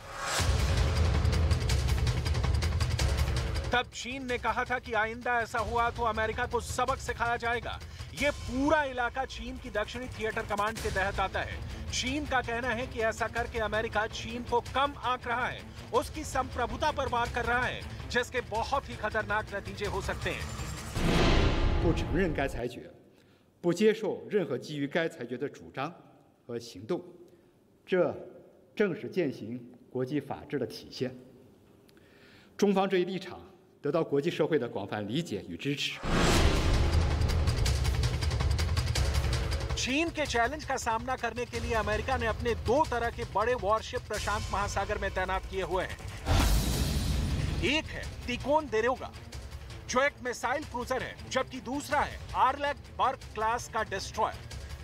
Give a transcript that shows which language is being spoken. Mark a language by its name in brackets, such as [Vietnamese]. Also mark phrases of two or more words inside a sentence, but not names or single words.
[Hindi] तब चीन ने कहा था कि आइंदा ऐसा हुआ तो अमेरिका को सबक सिखाया जाएगा। ये पूरा इलाका चीन की दक्षिणी [English] theatre command [Hindi] के तहत आता है। चीन का कहना है कि ऐसा करके अमेरिका चीन को कम आंक रहा है, उसकी संप्रभुता पर वार कर रहा है, जिसके बहुत ही खतरनाक नतीजे हो सकते हैं। [Chinese] 不承认该裁决，不接受任何基于该裁决的主张和行动，这正是践行国际法治的体现。中方这一立场得到国际社会的广泛理解与支持。 [Hindi] चीन के चैलेंज का सामना करने के लिए अमेरिका ने अपने दो तरह के बड़े वॉरशिप प्रशांत महासागर में तैनात किए हुए हैं। एक है तिकोन देरोगा, जो एक [English] missile cruiser [Hindi] है, जबकि दूसरा है आर्लेक बर्ग क्लास का डिस्ट्रॉयर।